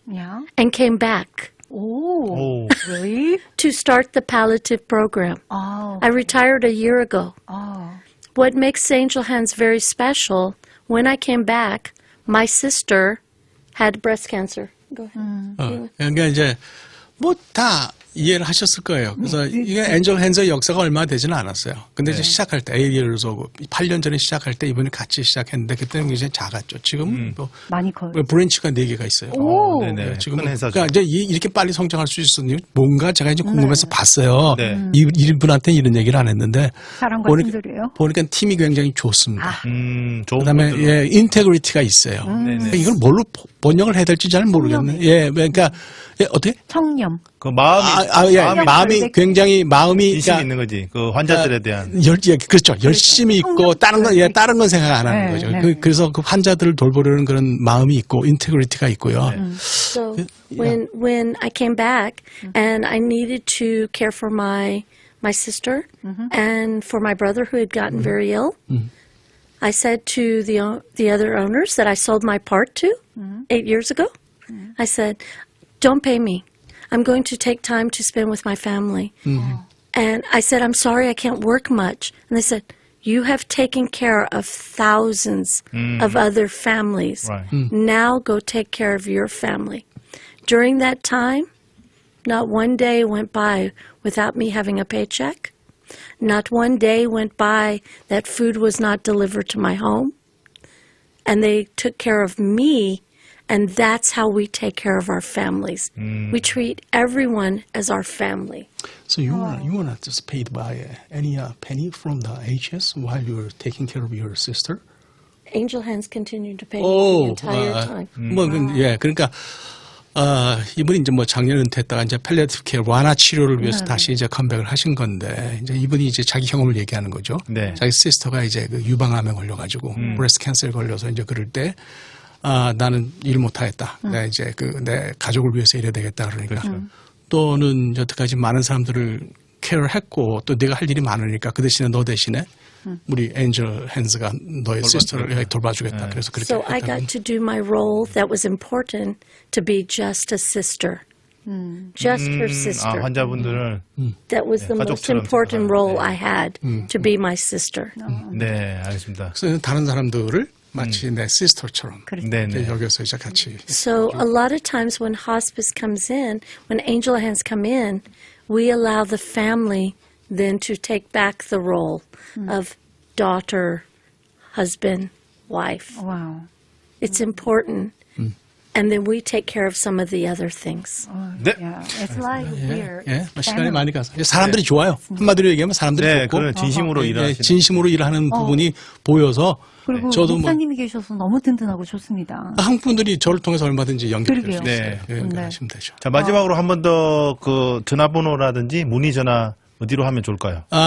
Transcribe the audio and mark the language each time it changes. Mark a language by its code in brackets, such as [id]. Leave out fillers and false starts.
[en] Yeah. and came back Oh, really? to start the palliative program. Oh, I retired a year ago. oh. What makes Angel Hands very special, when I came back, my sister had breast cancer. Go ahead. [ko] 그러니까 이제 뭐 다 이해를 하셨을 거예요. 그래서 이게 엔젤 핸즈의 역사가 얼마 되지는 않았어요. 근데 이제 시작할 때, 예를 들어서 8년 전에 시작할 때 이분이 같이 시작했는데 그때는 굉장히 작았죠. 지금 뭐 많이 커요. 브랜치가 4개가 있어요. 오. 네네. 지금 큰 회사죠. 그러니까 이제 이렇게 빨리 성장할 수 있었니? 뭔가 제가 이제 궁금해서 봤어요. 네. 이분한테 이런 얘기를 안 했는데 사랑과 친절이에요. 보니까 팀이 굉장히 좋습니다. 좋은 그다음에 분들은. 예, 인테그리티가 있어요. 네네. 이걸 뭘로 번역을 해야 될지 잘 모르겠네. 예, 그러니까 예, 어떻게? 청렴. 그 마음이 예. 마음이 굉장히 마음이 인심이 있는 거지. 그 환자들에 대한. 그렇죠. 열심히 있고 다른 건 생각 안 하는 네, 거죠. 네. 그래서 그 환자들을 돌보려는 그런 마음이 있고 인테그리티가 있고요. [en] So when I came back and I needed to care for my sister and for my brother who had gotten very ill, I said to the other owners that I sold my part to 8 years ago, I said, "Don't pay me. I'm going to take time to spend with my family." And I said, "I'm sorry I can't work much." And they said, "You have taken care of thousands of other families. Right. Now go take care of your family." During that time, not one day went by without me having a paycheck. Not one day went by that food was not delivered to my home. And they took care of me, and that's how we take care of our families. We treat everyone as our family. So you were not just paid by any penny from the HS while you were taking care of your sister? Angel Hands continued to pay me the entire time. [ko] 그러니까 이분이 이제 뭐 작년 은퇴했다가 이제 팔리아티브 케어 완화 치료를 위해서 다시 이제 컴백을 하신 건데 이제 이분이 이제 자기 경험을 얘기하는 거죠. 네. 자기 시스터가 이제 그 유방암에 걸려가지고 브레스트 캔서에 걸려서 이제 그럴 때 나는 일 못하겠다. 내가 이제 내 가족을 위해서 일해야 되겠다 그러니까 또는 여태까지 많은 사람들을 케어를 했고 또 내가 할 일이 많으니까 그 대신에 너 대신에 우리 엔젤 핸즈가 너의 시스터를 돌봐주겠다. 그래서 그렇게 [en] So I got to do my role that was important to be just a sister. Just her sister. [ko] 환자분들을 [en] That was the most [ko] 가족처럼 [en] important [ko] 생각하는, [en] role I had to be my sister. [ko] 네, 알겠습니다. 그래서 다른 사람들을 마치 내 시스터처럼 네, 네. 여기서 이제 같이 [en] So a lot of times when hospice comes in, when Angel Hands come in, we allow the family then to take back the role of daughter, husband, wife. [ko] 와우. [en] It's important. And then we take care of some of the other things. [ko] 네. [en] Yeah, it's like we're [ko] 예, 시간이 많이 가서 사람들이 좋아요. 한마디로 얘기하면 사람들이 네, 좋고 그런 진심으로 예, 일하시는. 진심으로 일하는 부분이 보여서 그리고 저도 뭐 목사님이 계셔서 너무 든든하고 좋습니다. 한국 분들이 저를 통해서 얼마든지 연결될 수 그러게요. 있어요. 네. 예, 연결하시면 되죠. 자, 마지막으로 한 번 더 그 전화번호라든지 문의 전화 어디로 하면 좋을까요?